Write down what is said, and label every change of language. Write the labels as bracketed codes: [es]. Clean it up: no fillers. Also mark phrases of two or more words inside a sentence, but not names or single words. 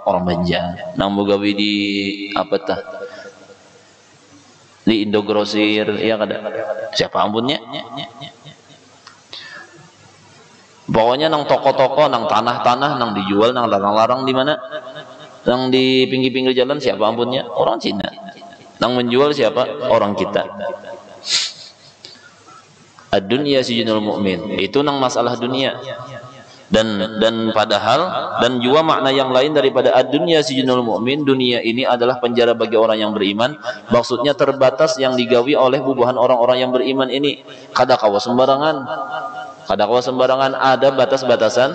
[bjn] Orang Banjar. Nang begawi di apa tah? Di Indogrosir, ya kada. Siapa ampunnya? Pokoknya nang toko-toko, nang tanah-tanah, nang dijual, nang larang-larang di mana? Nang di pinggir-pinggir jalan siapa ampunnya? Orang Cina. Nang menjual siapa? Orang kita. [ar] الدنيا سجن المؤمن. [bjn] Itu nang masalah dunia. Dan padahal dan juga makna yang lain daripada [ar] الدنيا سجن المؤمن, [bjn] dunia ini adalah penjara bagi orang yang beriman. Maksudnya terbatas yang digawi oleh bubuhan orang-orang yang beriman ini. Kada kawa sembarangan, ada batas-batasan.